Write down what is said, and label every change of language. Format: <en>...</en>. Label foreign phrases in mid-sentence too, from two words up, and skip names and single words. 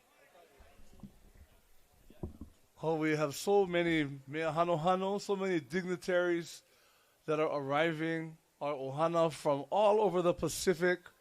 <en>Oh, we have so many</en> <haw>mea hano hano,</haw> <en>so many dignitaries that are arriving, our ohana from all over the Pacific.</en>